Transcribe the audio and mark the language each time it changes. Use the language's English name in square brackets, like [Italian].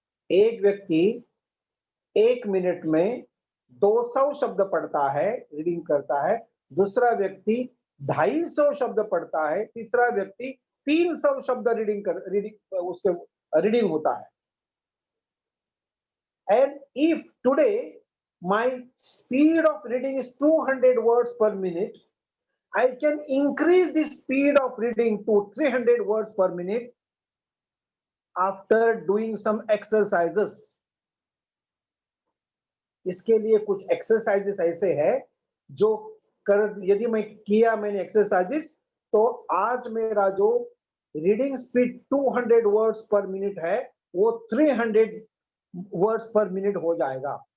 [Hindi] एक व्यक्ति एक मिनट में 200 शब्द पढ़ता है, रीडिंग करता है। दूसरा व्यक्ति 250 शब्द पढ़ता है। तीसरा व्यक्ति 300 शब्द रीडिंग उसके रीडिंग होता है। [English] And if today my speed of reading is 200 words per minute, I can increase the speed of reading to 300 words per minute after doing some exercises. [Hindi] इसके लिए कुछ एक्सरसाइजेस ऐसे हैं जो यदि मैंने एक्सरसाइजेस, तो आज मेरा जो रीडिंग स्पीड 200 वर्ड्स पर मिनट है वो 300 वर्ड्स पर मिनट हो जाएगा।